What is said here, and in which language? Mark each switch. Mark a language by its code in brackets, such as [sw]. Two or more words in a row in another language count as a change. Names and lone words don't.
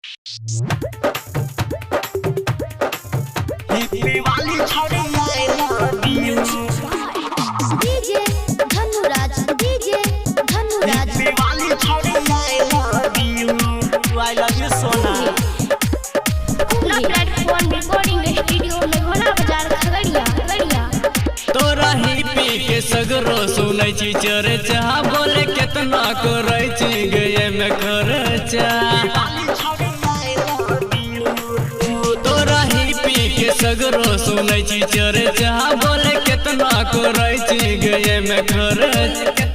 [mai] हिप्पी वाली छोड़ी [en] I love you. [mai] डीजे धनुराज, डीजे धनुराज। हिप्पी वाली छोड़ी [en] I love you. I love you सोना। [mai] अपना प्लेटफॉर्म रिकॉर्डिंग स्टूडियो में घोड़ा बाजार खगड़िया। तोरा हिप्पी के सगरो सुनै छी चर्चा, बोले केतना करै छी गए में खर्चा। तोरा हिप्पी के सगरो सुनै छी चर्चा, बोले केतना करै छी गए में खर्चा।